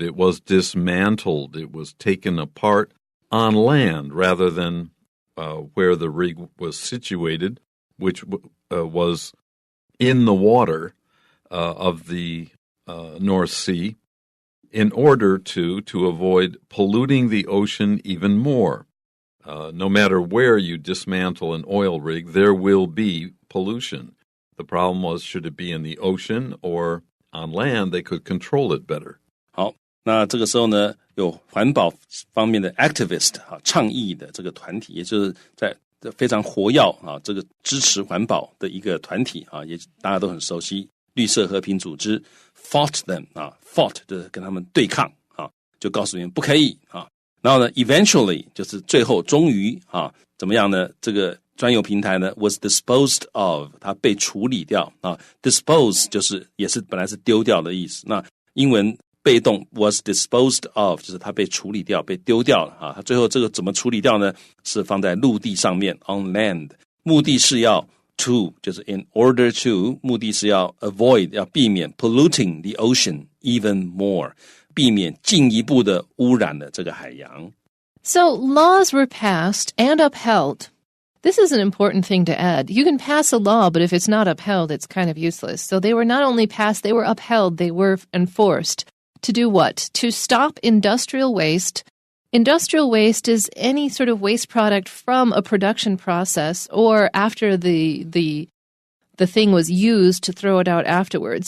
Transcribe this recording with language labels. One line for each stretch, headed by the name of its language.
English: It was dismantled. It was taken apart on land rather than where the rig was situated, which was in the water of the North Sea, in order to avoid polluting the ocean even more. No matter where you dismantle an oil rig, there will be pollution. The problem was, should it be in the ocean or on land, they could control it better.
Chinese: 好，那这个时候呢，有环保方面的 activist 倡议的这个团体，也就是在非常活跃这个支持环保的一个团体也大家都很熟悉，绿色和平组织
English: fought them fought
Chinese: 就是跟他们对抗就告诉你们不可以然后呢
English: eventually
Chinese: 就是最后终于怎么样呢？这个专有平台呢
English: was disposed of
Chinese: 它被处理掉
English: dispose
Chinese: 就是也是本来是丢掉的意思，那英文被动 was disposed of 就是它被处理掉被丢掉了它最后这个怎么处理掉呢？是放在陆地上面
English: on land，
Chinese: 目的是要 to 就是
English: in order to
Chinese: 目的是要
English: avoid
Chinese: 要避免
English: polluting the ocean even more
Chinese: 避免进一步的污染了这个海洋。
English: So laws were passed and upheld. This is an important thing to add. You can pass a law, but if it's not upheld, it's kind of useless. So they were not only passed, they were upheld, they were enforced. To do what? To stop industrial waste. Industrial waste is any sort of waste product from a production process or after the thing was used to throw it out afterwards.